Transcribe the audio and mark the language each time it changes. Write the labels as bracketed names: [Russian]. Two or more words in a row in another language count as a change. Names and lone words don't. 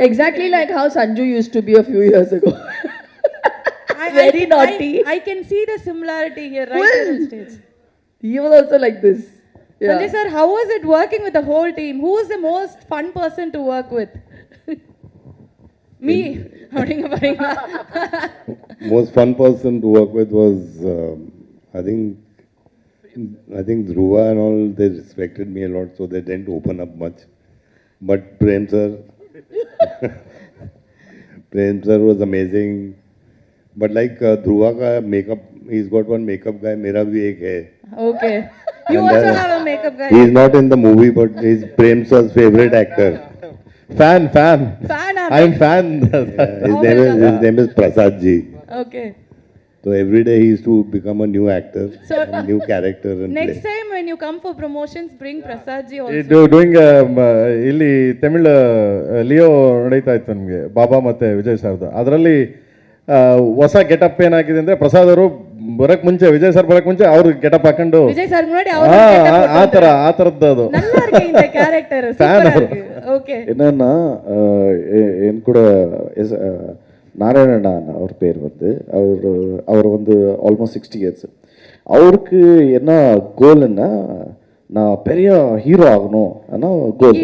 [English] Exactly like how Sanju used to be a few years ago. Very naughty. I can see the similarity here right here on stage. He was also like this. Yeah. Sanjay sir, how was it working with the whole team? Who was the most fun person to work with? Me. [Tamil] அப்படிங்க பாருங்களா? [English] Most fun person to work with was, I think Dhruva and all, they respected me a lot, so they didn't open up much. But Prem sir was amazing. But like Dhruva ka makeup, he's got one makeup guy, [Hindi] मेरा भी एक है. [English] Okay. You And, also have a makeup guy. He's not in the movie, but he's Prem sir's favorite actor. Fan. Fan I'm fan. His name is Prasad ji. Okay. So every day he used to become a new actor, So- a new character and Next play. time when you come for promotions, bring Prasad ji also. [Kannada] ಡೂಯಿಂಗ್ ಇಲ್ಲಿ ತಮಿಳ್ ಲಿಯೋ ನಡೀತಾ ಇತ್ತು ನಮಗೆ ಬಾಬಾ ಮತ್ತೆ ವಿಜಯ್ ಸರ್ದು ಅದರಲ್ಲಿ ಹೊಸ ಗೆಟಪ್ ಏನಾಗಿದೆ ಅಂದ್ರೆ ಪ್ರಸಾದ್ ಅವರು ಬರಕ್ ಮುಂಚೆ ವಿಜಯ್ ಸರ್ ಬರಕ್ ಮುಂಚೆ ಅವ್ರು ಗೆಟಪ್ ಹಾಕೊಂಡು [Tamil] விஜய் சார் முன்னாடி ಆ அவர் [Kannada] ಆ ಥರದ್ದು ಅದು [Tamil] நல்லா இருக்கு இந்த கேரக்டர் சூப்பரா இருக்கு ஓகே என்னன்னா என் கூட நாராயணன் அவர் பேர் வந்து அவர் வந்து [English] almost 60 years. [Tamil] அவருக்கு என்ன கோல்னா நான் பெரிய ஹீரோ ஆகணும் ஆனால் கோல்.